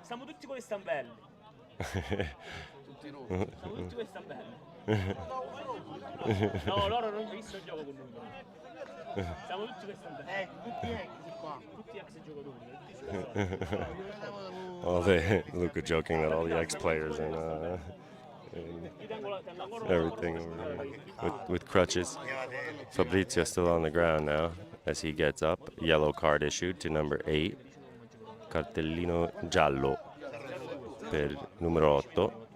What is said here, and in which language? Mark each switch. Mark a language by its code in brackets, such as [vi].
[it] Siamo tutti con le stampelle. Siamo tutti con le stampelle. No, loro non hanno visto il gioco con noi. Siamo tutti con le stampelle. Tutti ex giocatori. [en] Luca joking that all the ex-players and everything with crutches. Fabrizio still on the ground now as he gets up. Yellow card issued to number 8. [it] Cartellino giallo per numero 8.